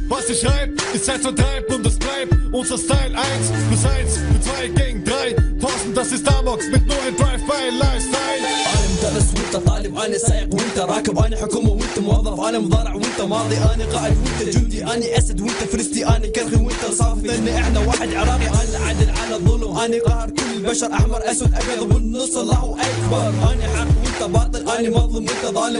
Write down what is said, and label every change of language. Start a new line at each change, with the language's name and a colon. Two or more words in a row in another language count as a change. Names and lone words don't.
German: ich schreib, ist Zeitvertreib und es bleibt unser Style 1+1 mit 2 gegen 3. Thorsten, das ist Amox mit nur ein Drive-by-Lifestyle.
Arabic: أنا مدرس وأنت طالب، أنا سائق وأنت راكب، أنا حكومة وأنت موظف، أنا مضارع وأنت ماضي، أنا قائد وأنت جندي، أنا أسد وأنت فرستي، أنا كرخي وأنت صافي، لأن إحنا واحد عراقي، أنا عدل على الظلم، أنا قاهر كل البشر، أحمر أسود أبيض بالنص الله أكبر، أنا حق وأنت باطل، أنا مظلم وأنت ظالم،